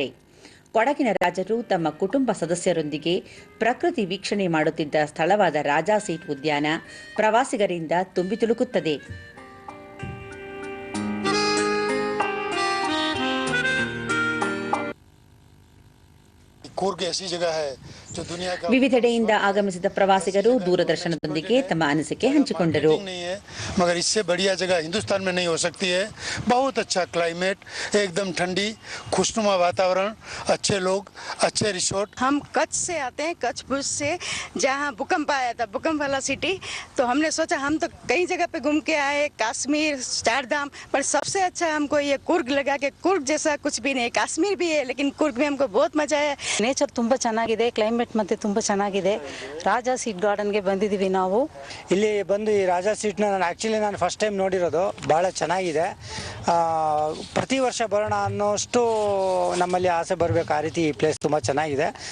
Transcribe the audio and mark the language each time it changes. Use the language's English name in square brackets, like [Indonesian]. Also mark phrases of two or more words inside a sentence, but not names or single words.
[Kannada] ಕೊಡಗಿನ ರಾಜರು ತಮ್ಮ ಕುಟುಂಬ ಸದಸ್ಯರೊಂದಿಗೆ ಪ್ರಕೃತಿ ವೀಕ್ಷಣೆ ಮಾಡುತ್ತಿದ್ದ ಸ್ಥಳವಾದ ರಾಜಾ ಸೀಟ್ ಉದ್ಯಾನ ಪ್ರವಾಸಿಗರಿಂದ ತುಂಬಿ ತುಳುಕುತ್ತದೆ. ವಿವಿಧೆಡೆಯಿಂದ ಆಗಮಿಸಿದ ಪ್ರವಾಸಿಗರು ದೂರದರ್ಶನದೊಂದಿಗೆ ತಮ್ಮ ಅನಿಸಿಕೆ ಹಂಚಿಕೊಂಡರು. [Hindi] मगर इससे बढ़िया जगह हिंदुस्तान में नहीं हो सकती है. बहुत अच्छा क्लाइमेट, एकदम ठंडी खुशनुमा वातावरण, अच्छे लोग, अच्छे रिसोर्ट. हम कच्छ से आते हैं, कच्छ भुज से, जहाँ भूकंप आया था, भूकंप वाला सिटी. तो हमने सोचा हम तो कई जगह पे घूम के आए, कश्मीर, चारधाम, पर सबसे अच्छा हमको ये कुर्ग लगा के कुर्ग जैसा कुछ भी नहीं. कश्मीर भी है लेकिन कुर्ग में हमको बहुत मजा आया. [Kannada] ನೇಚರ್ ತುಂಬ ಚೆನ್ನಾಗಿದೆ, ಕ್ಲೈಮೇಟ್ ಮತ್ತೆ ತುಂಬ ಚೆನ್ನಾಗಿದೆ. ರಾಜಾ ಸೀಟ್ ಗಾರ್ಡನ್ಗೆ ಬಂದಿದ್ದೀವಿ ನಾವು. ಇಲ್ಲಿ ಬಂದು ಈ ರಾಜಾ ಸೀಟ್ನ ನಾನು [English] first time [Kannada] ನೋಡಿರೋದು. ಭಾಳ ಚೆನ್ನಾಗಿದೆ. ಪ್ರತಿ ವರ್ಷ ಬರೋಣ ಅನ್ನೋಷ್ಟು ನಮ್ಮಲ್ಲಿ ಆಸೆ ಬರಬೇಕು. ಆ ರೀತಿ ಈ ಪ್ಲೇಸ್ ತುಂಬ ಚೆನ್ನಾಗಿದೆ.